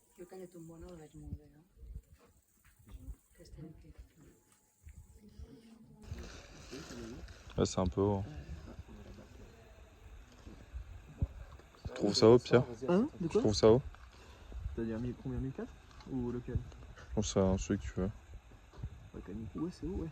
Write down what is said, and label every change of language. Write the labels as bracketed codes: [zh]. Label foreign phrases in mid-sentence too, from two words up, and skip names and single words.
[ca] es un mono, veig molt bé, no? Que estem aquí. [fr] Ouais, c'est un peu haut. Tu trouves ça haut, Pierre? Hein? De Tu quoi? trouves ça haut? C'est-à-dire combien 1004? Ou lequel? Je pense que c'est celui que tu veux. Ouais, Canico, ouais, c'est haut, ouais.